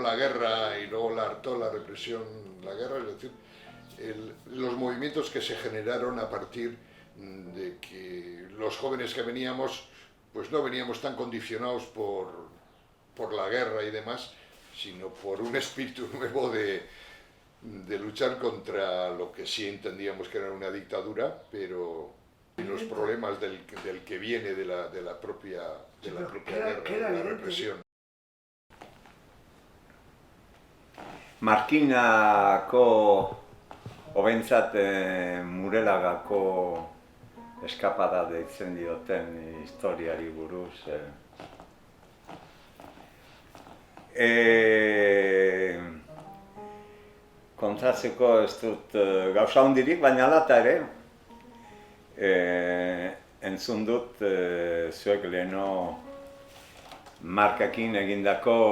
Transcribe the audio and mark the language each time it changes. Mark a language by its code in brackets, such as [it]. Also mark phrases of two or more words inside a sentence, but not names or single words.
[es] la guerra y luego toda la represión, la guerra, es decir, los movimientos que se generaron a partir de que los jóvenes que veníamos, pues no veníamos tan condicionados por la guerra y demás, sino por un espíritu nuevo de luchar contra lo que sí entendíamos que era una dictadura, pero los problemas del que viene de la propia guerra, de la represión. [eu] Markinako, hobentzat Murelagako eskapada deitzen dioten historiari buruz. Kontatzeko ez dut gauza hondirik, baina alata ere, entzun dut zuek leheno Markakin egindako